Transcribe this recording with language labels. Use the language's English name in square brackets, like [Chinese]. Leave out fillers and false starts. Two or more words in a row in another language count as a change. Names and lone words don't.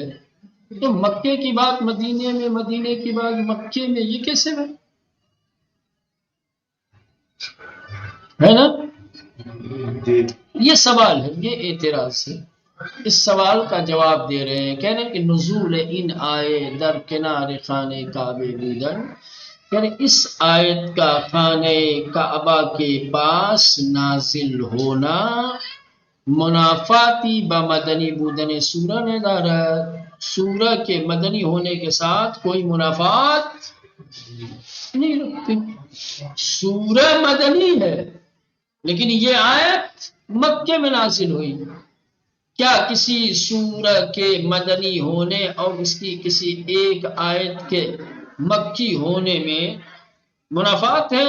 [Urdu] تو مکے کی بات مدینے میں، مدینے کی بات مکے میں، یہ کیسے ہے نا؟ یہ سوال ہے، یہ اعتراض ہے. اس سوال کا جواب دے رہے ہیں، کہہ رہے ہیں کہ [Persian] نزول ان آئے در کنار خانے کعبے بودن، [Urdu] یعنی اس آیت کا خانے کعبہ کے پاس نازل ہونا [Persian] منافاتی بمدنی بودن سورہ ندارت، [Urdu] سورہ کے مدنی ہونے کے ساتھ کوئی منافات نہیں رکھتی. سورہ مدنی ہے لیکن یہ آیت مکے میں نازل ہوئی. کیا کسی سورہ کے مدنی ہونے اور اس کی کسی ایک آیت کے مکی ہونے میں منافات ہے؟